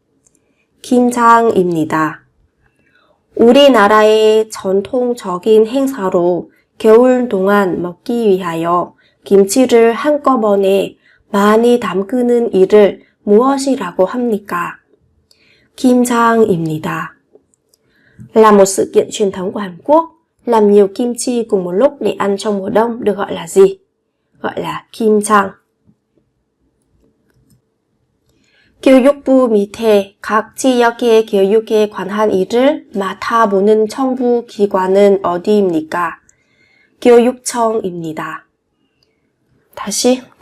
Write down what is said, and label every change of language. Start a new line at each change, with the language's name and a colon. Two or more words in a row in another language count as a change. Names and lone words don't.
Korean: 김장입니다. 우리나라의 전통적인 행사로 겨울 동안 먹기 위하여 김치를 한꺼번에 많이 담그는 일을 무엇이라고 합니까? 김장입니다.
Vietnamese: Là một sự kiện truyền thống của Hàn Quốc, làm nhiều kim chi cùng một lúc để ăn trong mùa đông được gọi là gì? Gọi là 김장.
Korean: 교육부 밑에 각 지역의 교육에 관한 일을 맡아보는 정부 기관은 어디입니까? 교육청입니다. 다시.